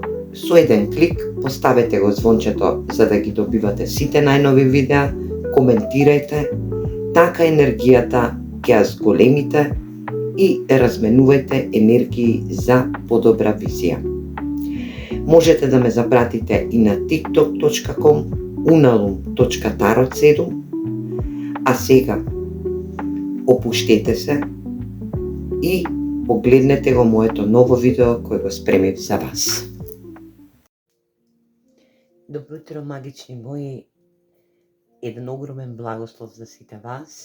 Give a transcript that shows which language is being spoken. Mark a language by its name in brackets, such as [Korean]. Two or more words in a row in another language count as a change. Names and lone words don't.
[Macedonian] Со еден клик поставете го звончето за да ги добивате сите најнови видеа, коментирајте, така енергијата ќе ја зголемите и разменувајте енергии за подобра визија. Можете да ме запратите и на tiktok.com unalum.tarot7. А сега опуштете се и погледнете го моето ново видео кој го спремив за вас. Добро утро, магични мои. Еден огромен благослов за сите вас.